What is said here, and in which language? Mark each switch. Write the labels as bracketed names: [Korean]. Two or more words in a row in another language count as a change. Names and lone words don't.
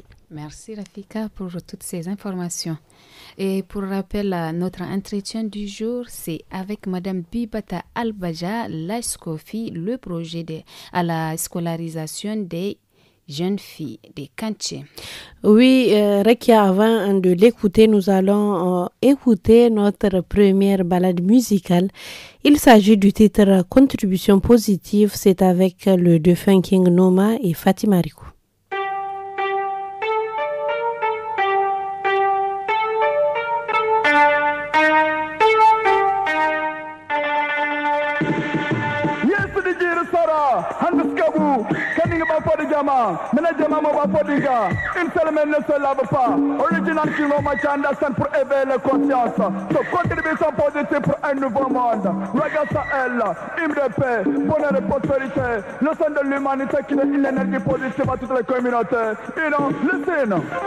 [French] Merci Rafika pour toutes ces informations. Et pour rappel, notre entretien du jour, c'est avec Madame Bibata Albadja, la SCOFI, le projet à la scolarisation des jeunes filles des Kanché. Oui, Rekia, avant de l'écouter, nous allons écouter notre première balade musicale. Il s'agit du titre Contribution positive. C'est avec le défunt King Noma et Fatima Rikou. Mena jama mo ba fodiga une seule main ne se lave pas. Original King of Machandasan pour éveiller la conscience. So contribution positive pour un nouveau monde. Raga Sahel, hymne de paix, bonheur et prospérité. Le son de l'humanité qui donne une énergie positive à toutes les communautés. [English] You know, listen.